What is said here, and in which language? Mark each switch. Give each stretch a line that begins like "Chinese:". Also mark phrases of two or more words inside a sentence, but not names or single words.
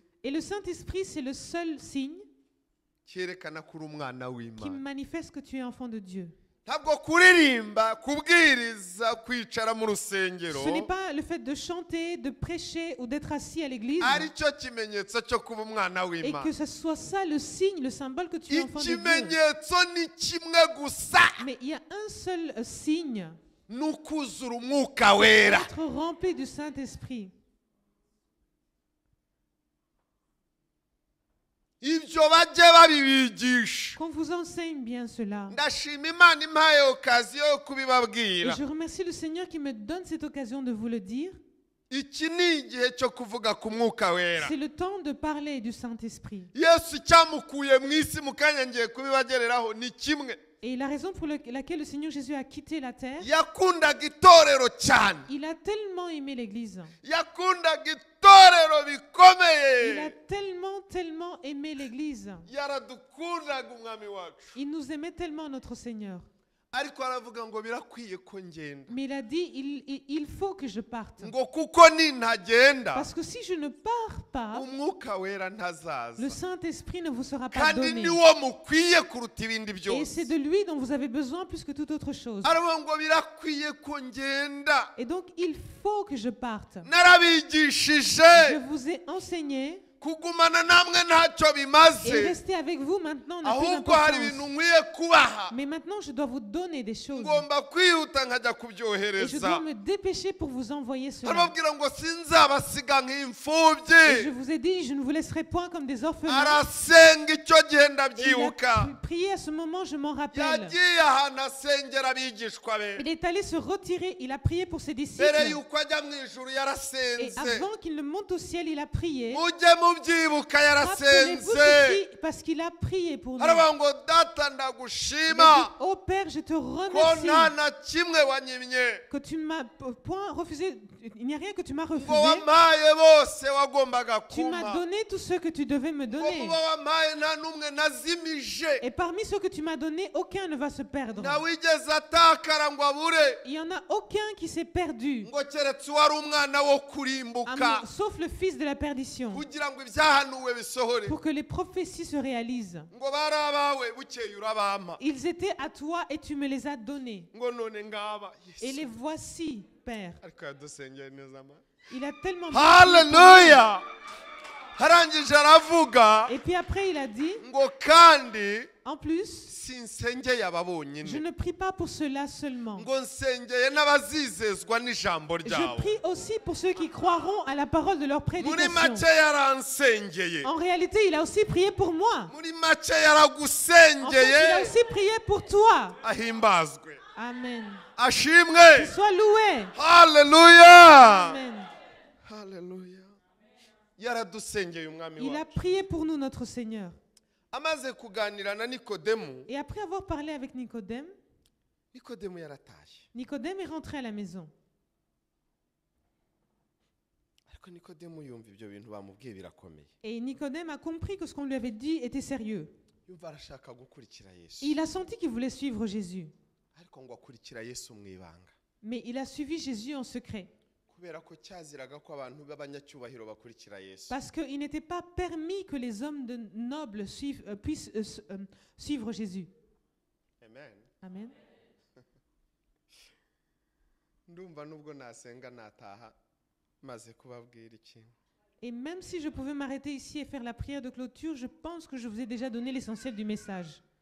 French: Et le Saint-Esprit, c'est le seul signe
Kinyarwanda: cyerekana ko uri umwana
French: qui
Kinyarwanda: w'Imana.
French: manifeste que tu es enfant de Dieu.
Kinyarwanda: Ntabwo kuririmba, kubwiriza, kwicara mu rusengero
French: Ce n'est pas le fait de chanter, de prêcher ou d'être assis à l'église
Kinyarwanda: ari cyo kimenyetso cyo kuba umwana
French: et
Kinyarwanda: w'Imana.
French: que ce soit ça le signe, le symbole que tu es enfant de Dieu.
Kinyarwanda: Ikimenyetso ni kimwe gusa,
French: Mais il y a un seul signe,
Kinyarwanda: ni ukuzura umwuka wera.
French: être rempli du Saint-Esprit.
Kinyarwanda: Ibyo bajye babibigisha.
French: Qu'on vous enseigne bien cela.
Kinyarwanda: Ndashima Imana impaye okaziyo yo
French: Et
Kinyarwanda: kubibabwira.
French: je remercie le Seigneur qui me donne cette occasion de vous le dire.
Kinyarwanda: Iki ni igihe cyo kuvuga ku mwuka wera.
French: C'est le temps de parler du Saint-Esprit.
Kinyarwanda: Yesu cyamukuye mu isi mu kanya ngiye kubibagereraho ni kimwe.
French: Et la raison pour laquelle le Seigneur Jésus a quitté la terre,
Kinyarwanda: Yakundaga itorero cyane.
French: il a tellement aimé l'Église.
Kinyarwanda: Yakundaga itorero
French: Il a
Kinyarwanda: bikomeye.
French: tellement aimé l'Église.
Kinyarwanda: Yaradukundaga umwami wacu.
French: Il nous aimait tellement, notre Seigneur.
Kinyarwanda: Ariko aravuga ngo birakwiye ko ngenda.
French: Mais il a dit, il faut que je parte.
Kinyarwanda: Ngo kuko nintagenda
French: Parce que si je ne pars pas,
Kinyarwanda: umwuka wera
French: le
Kinyarwanda: ntazaza.
French: Saint-Esprit ne vous sera pas
Kinyarwanda: Kandi
French: donné.
Kinyarwanda: niwo mukwiye kuruta ibindi
French: Et c'est
Kinyarwanda: byose.
French: de lui dont vous avez besoin plus que toute autre chose.
Kinyarwanda: Aravuga ngo birakwiye ko ngenda.
French: Et donc, il faut que je parte.
Kinyarwanda: Narabigishije
French: Je vous ai enseigné
Kinyarwanda: kugumana namwe ntacyo bimaze
French: Et rester avec vous maintenant n'a plus
Kinyarwanda: ahubwo hari ibintu
French: d'importance.
Kinyarwanda: nkwiye kubaha
French: Mais maintenant, je dois vous donner des choses.
Kinyarwanda: ngomba kwihuta nkajya
French: Et je
Kinyarwanda: kubyohereza
French: dois me dépêcher pour vous envoyer cela.
Kinyarwanda: arababwira ngo sinzabasiga
French: Et je
Kinyarwanda: nk'imfubyi
French: vous ai dit, je ne vous laisserai point comme des orphelins.
Kinyarwanda: arasenga icyo gihe
French: Et il
Kinyarwanda: ndabyibuka
French: a prié à ce moment, je m'en rappelle.
Kinyarwanda: yagiye ahantu asengera abigishwa be
French: Il est allé se retirer, il a prié pour ses disciples.
Kinyarwanda: mbere y'uko ajya mu ijuru
French: Et
Kinyarwanda: yarasenze
French: avant qu'il ne monte au ciel, il a prié.
Kinyarwanda: mujye mubyibuka
French: Rappelez-vous
Kinyarwanda: yarasenze
French: ceci, parce qu'il a prié pour nous.
Kinyarwanda: aravuga ngo data
French: Il
Kinyarwanda: ndagushima
French: a dit, oh Père, je te
Kinyarwanda: ko
French: remercie
Kinyarwanda: nta na kimwe wanyimye
French: que tu m'as point refusé. Il n'y a rien que tu m'as
Kinyarwanda: ngo
French: refusé.
Kinyarwanda: wampaye bose wagombaga
French: Tu m'as
Kinyarwanda: kumpa
French: donné tout ce que tu devais me
Kinyarwanda: ngo
French: donner.
Kinyarwanda: muba wampaye nta n'umwe nazimije
French: Et parmi ceux que tu m'as donnés, aucun ne va se perdre.
Kinyarwanda: ntawigeze atakara ngo abure
French: Il n'y en a aucun qui s'est perdu,
Kinyarwanda: ngo keretse uwari umwana wo kurimbuka
French: sauf le fils de la perdition,
Kinyarwanda: kugira ngo ibyahanuwe bisohore
French: pour que les prophéties se réalisent.
Kinyarwanda: ngo bari abawe bukeye urabampa
French: Ils étaient à toi et tu me les as donnés.
Kinyarwanda: ngo none ngaba
French: Et les
Kinyarwanda: Yesu
French: voici, Père.
Kinyarwanda: ariko yadusengeye neza ma
French: Il a tellement...
Kinyarwanda: haleluya harangije aravuga
French: Et puis après, il a dit,
Kinyarwanda: ngo kandi
French: en plus,
Kinyarwanda: sinsengeye aba
French: je
Kinyarwanda: bonyine
French: ne prie pas pour cela seulement.
Kinyarwanda: ngo nsengeye n'abazizezwa n'ijambo
French: Je
Kinyarwanda: ryawe
French: prie aussi pour ceux qui croiront à la parole de leur
Kinyarwanda: muri
French: prédication.
Kinyarwanda: make yaransengeye
French: En réalité, il a aussi prié pour moi.
Kinyarwanda: muri make
French: En fait, il a
Kinyarwanda: yaragusengeye
French: aussi prié pour toi.
Kinyarwanda: ahimbazwe
French: Amen.
Kinyarwanda: ashimwe
French: Qu'il soit loué.
Kinyarwanda: haleluya
French: Amen.
Kinyarwanda: haleluya yaradusengeye umwami
French: Il a
Kinyarwanda: wacu
French: prié pour nous, notre Seigneur.
Kinyarwanda: amaze kuganira na nikodemu
French: Et après avoir parlé avec Nicodème,
Kinyarwanda: nikodemu yaratashye
French: Nicodème est rentré à la maison.
Kinyarwanda: ariko nikodemu yumva ibyo bintu bamubwiye birakomeye
French: Et Nicodème a compris que ce qu'on lui avait dit était sérieux.
Kinyarwanda: yumva arashaka gukurikira yesu
French: Il a senti qu'il voulait suivre Jésus.
Kinyarwanda: ariko ngo akurikira yesu mu ibanga
French: Mais il a suivi Jésus en secret.
Kinyarwanda: kubera ko cyaziraga ko abantu b'abanyacyubahiro bakurikira yesu
French: Parce qu'il n'était pas permis que les hommes nobles puissent suivre Jésus.
Kinyarwanda: amen
French: Amen.
Kinyarwanda: ndumva nubwo nasenga nataha maze kubabwira ikintu
French: Et même si je pouvais m'arrêter ici et faire la prière de clôture, je pense que je vous ai déjà donné l'essentiel du message.